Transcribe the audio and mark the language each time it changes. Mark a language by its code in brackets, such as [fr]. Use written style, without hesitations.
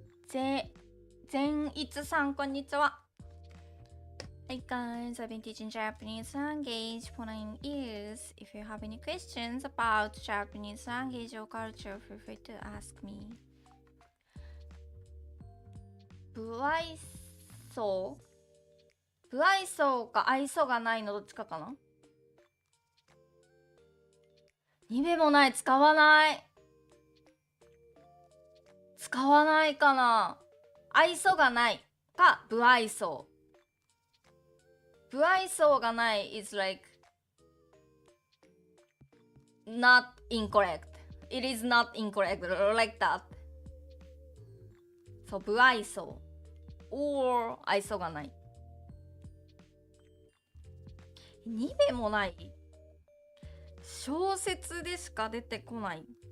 [ja] 善逸さんこんにちは。 [en] Hey guys, I've been teaching Japanese language for 9 years. If you have any questions about Japanese language or culture, feel free to ask me. [ja] 不愛想不愛想か愛想がないのどっちかかな。にべもない使わないかな。愛想がないか不愛想。 [en] 不愛想がない is like not incorrect. It is not incorrect like that. [ja] そう、不愛想 or 愛想がない。にべもない小説でしか出てこない。